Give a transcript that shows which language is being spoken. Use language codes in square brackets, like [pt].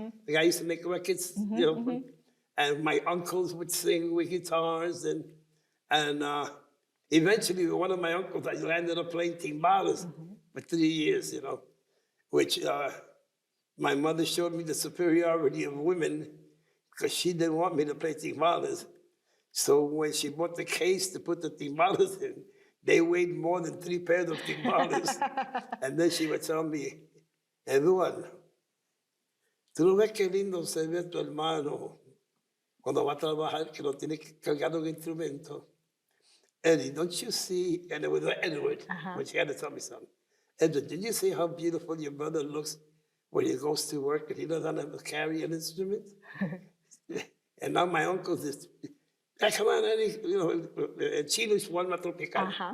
[en] The guy used to make records, you know, and my uncles would sing with guitars, and eventually one of my uncles, I landed up playing timbales for 3 years, you know, which my mother showed me the superiority of women because she didn't want me to play timbales. So when she bought the case to put the timbales in, they weighed more than 3 pairs of timbales. [es] And then she would tell me, Eduardo, tú no ves qué lindo se ve tu hermano cuando va a trabajar, que no tiene cargado un instrumento. [en] Eddie, don't you see, and it was Edward, when she had to tell me something. Edward, did you see how beautiful your brother looks when he goes to work and he doesn't have to carry an instrument? And now my uncle is, hey, come on, Eddie, you know, Chino's one tropical.